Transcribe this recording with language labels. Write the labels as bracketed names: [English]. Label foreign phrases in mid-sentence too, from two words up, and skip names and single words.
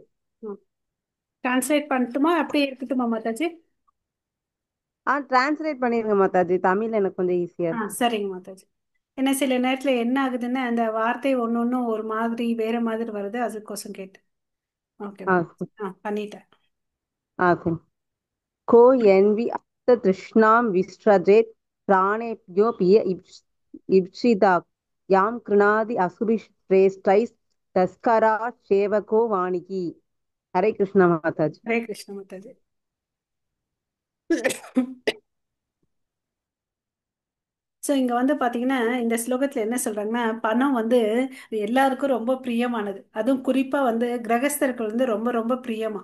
[Tamil] டிரான்ஸ்லேட் பண்ணட்டுமா அப்படியே இருக்கட்டுமா மாதாஜி? டிரான்ஸ்லேட் பண்ணிருங்க மாதாஜி. தமிழ் எனக்கு கொஞ்சம் ஈஸியா இருக்கும். சரிங்க மாதாஜி. ஏன்னா சில நேரத்துல என்ன ஆகுதுன்னா அந்த வார்த்தை ஒன்னொன்னும் ஒரு மாதிரி வேற மாதிரி வருது, அதுக்கோசம் கேட்டு. ஆ ஓகேவா? சரி. பண்ணிட்டேன். சரி. [Sanskrit] को यन्वि अत्र तृष्णां विसृजेत् प्राणेभ्यो पिय इप्सिता यां कृणादि असुरिश्रेष्ठैः तस्करात् सेवको वाणिकी. [Hindi] हरे कृष्ण माताजी. [Tamil] ஹரே கிருஷ்ண மாதாஜி. ஸோ இங்க வந்து பாத்தீங்கன்னா இந்த ஸ்லோகத்துல என்ன சொல்றாங்கன்னா, பணம் வந்து எல்லாருக்கும் ரொம்ப பிரியமானது. அதுவும் குறிப்பா வந்து கிரகஸ்தர்கள் வந்து ரொம்ப ரொம்ப பிரியமா.